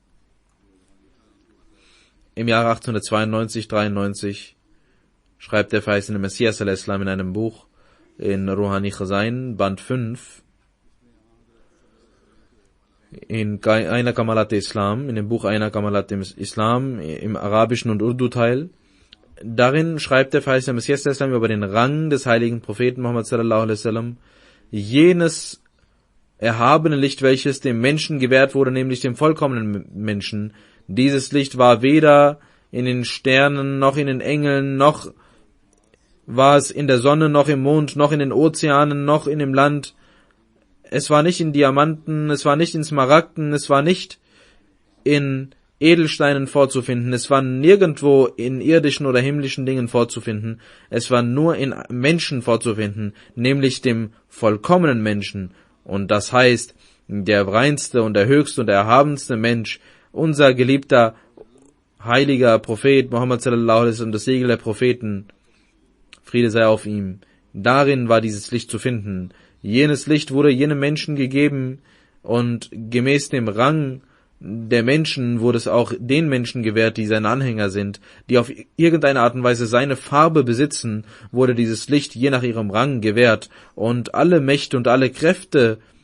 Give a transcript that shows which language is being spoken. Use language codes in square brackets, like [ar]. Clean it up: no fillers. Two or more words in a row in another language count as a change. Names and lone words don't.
[de] Im Jahre 1892-93 schreibt der verheißene Messias in einem Buch in Ruhani Khazain, Band 5, in Aina Kamalat Islam, in dem Buch Aina Kamalat Islam, im arabischen und Urdu-Teil. Darin schreibt der verheißene Messias über den Rang des heiligen Propheten Muhammad [ar] صلى الله عليه وسلم, [de] jenes erhabene Licht, welches dem Menschen gewährt wurde, nämlich dem vollkommenen Menschen. Dieses Licht war weder in den Sternen, noch in den Engeln, noch war es in der Sonne, noch im Mond, noch in den Ozeanen, noch in dem Land. Es war nicht in Diamanten, es war nicht in Smaragden, es war nicht in Edelsteinen vorzufinden, es war nirgendwo in irdischen oder himmlischen Dingen vorzufinden, es war nur in Menschen vorzufinden, nämlich dem vollkommenen Menschen. Und das heißt, der reinste und der höchste und der erhabenste Mensch, unser geliebter, heiliger Prophet Muhammad [ar] صلى الله عليه وسلم, [de] das Siegel der Propheten, Friede sei auf ihm. Darin war dieses Licht zu finden. Jenes Licht wurde jenem Menschen gegeben und gemäß dem Rang der Menschen wurde es auch den Menschen gewährt, die seine Anhänger sind, die auf irgendeine Art und Weise seine Farbe besitzen, wurde dieses Licht je nach ihrem Rang gewährt, und alle Mächte und alle Kräfte